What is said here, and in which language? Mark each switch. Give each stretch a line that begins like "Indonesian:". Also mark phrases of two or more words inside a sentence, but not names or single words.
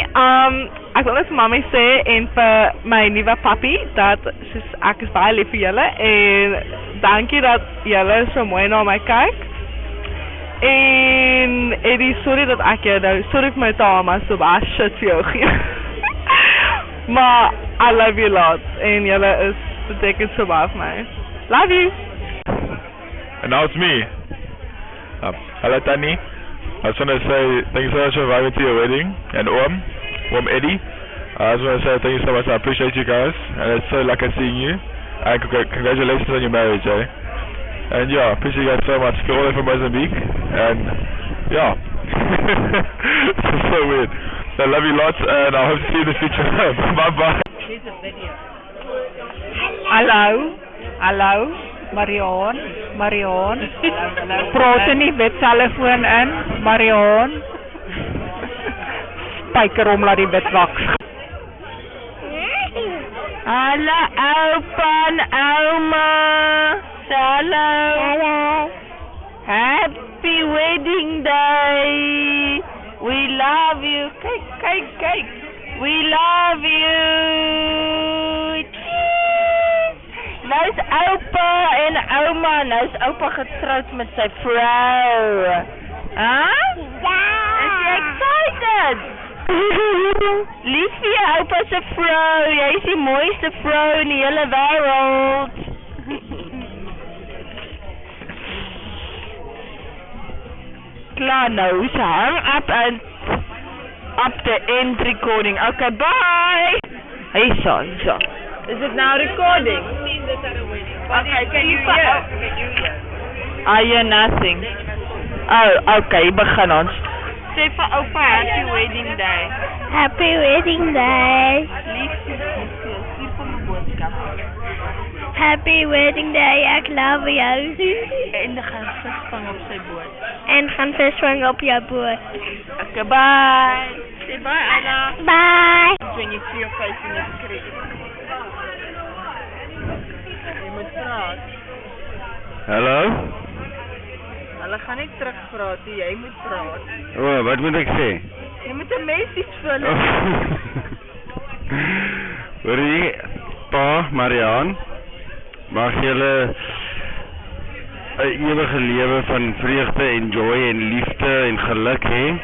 Afrikaans: Ek wil net vir mami sê en vir my nuwe papi dat ek is baie lief vir julle en dankie dat julle so mooi na my kyk. En Eddie, sorry dat ek jou nou, sorry vir my taal, so baie shit vir jou gee. Maar
English: I love you lot
Afrikaans: en julle is beteken so baie vir my.
English: Love you. And now it's me. Hello Tani. I just want to say thank you so much for inviting me to your wedding and Om Eddie. I just want to say thank you so much. I appreciate you guys and it's so lucky seeing you. And congratulations on your marriage, eh? And yeah, appreciate you guys so much. All the way from Mozambique. And yeah. This is so weird. I love you lots and I hope to see you in the future. Bye bye. Here's a video.
Afrikaans: Hallo, Marianne. Praat nie met telefoon in, Marianne. Spyker om laat die bed waks. Hallo oupa en ouma.
English: Hello. Happy wedding day. We love you. Kyk. We love you.
Afrikaans: Nou is oupa en ouma. Nou is oupa getroud met sy vrou. Huh? Ja. Is jy excited? Lief vir jou oupa se vrou. Jy is die mooiste vrou in die hele wêreld. Klaar nou,
English: so hang up the end recording. Okay, bye. Hey, so. Is it now recording? Okay, can you hear? I hear nothing. Oh, okay,
Afrikaans: begin ons. Sê vir oupa
English: happy wedding day. Happy wedding day.
Afrikaans: Liefde, stuur vir my boodskap.
English: Happy wedding day,
Afrikaans: ek love jou. En dan gaan visvang op sy boot. En gaan visvang op jou boot.
English: Okay, bye. Say bye, Anna. Bye. When you see your face in the screen.
Afrikaans: Jy moet praat. Hallo? Hulle gaan nie terugpraat nie, jy moet praat. Wat moet ek sê? Jy moet 'n message vir hulle. Hoor jy, pa, Marianne, mag julle 'n ewige lewe van vreugde en joy en liefde en geluk hê.